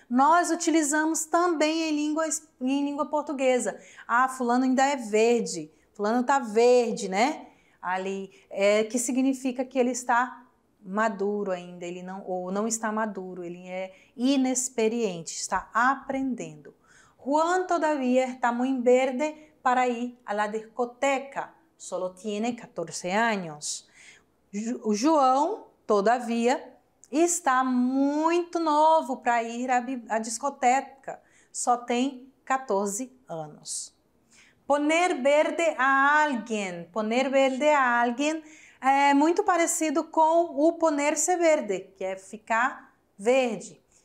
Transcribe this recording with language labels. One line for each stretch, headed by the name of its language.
Portuguese: Nós utilizamos também em língua portuguesa. Ah, fulano ainda é verde, fulano está verde, né? Ali, que significa que ele está maduro ainda, ou não está maduro, ele é inexperiente, está aprendendo.
Spanish: Juan todavía está muy verde para ir a la discoteca, solo tiene 14 años.
Portuguese: O João, todavia, está muito novo para ir à discoteca, só tem 14 anos. Poner verde a alguém é muito parecido com o poner-se verde, que é ficar verde.